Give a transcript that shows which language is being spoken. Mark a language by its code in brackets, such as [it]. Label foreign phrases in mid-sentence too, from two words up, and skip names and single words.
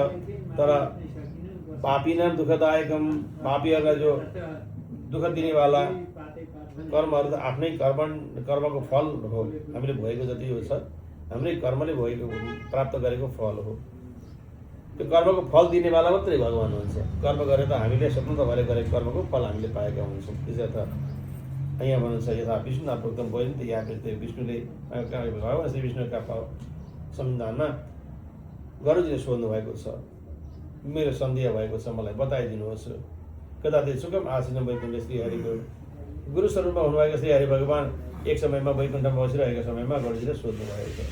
[ne] तर [sa] पापीनाम दुःखदायकम, [ne] पापीहरूलाई जो दुःख दिनेवाला कर्महरू त आफ्नै कर्मको फल हो। हामीले भोगेको जति हो छ हाम्रै कर्मले भोगेको प्राप्त गरेको फल हो। त्यो कर्मको फल दिनेवाला मात्रै भगवान हुन्छ। कर्म गरे त हामीले स्वतन्त्र भएर गरेको कर्मको फल हामीले पाएका हुन्छौँ। त्यसर्थ यहाँ भन्नुहुन्छ [sa] यथा विष्णु प्रोक्तम [ne] भयो नि त यहाँ विष्णुले भगवान श्री विष्णुका संविधानमा गरुडजीले सोध्नु भएको छ, मेरो सन्देह भएको छ, मलाई बताइदिनुहोस्। [sa] कदाचित सुखम आसीन वैकुण्ठ [ne] श्रीहरिको गुरु स्वरूपमा हुनुभएको श्री हरि भगवान एक समयमा वैकुण्ठमा बसिरहेको समयमा गरुडजीले सोध्नु भएको छ।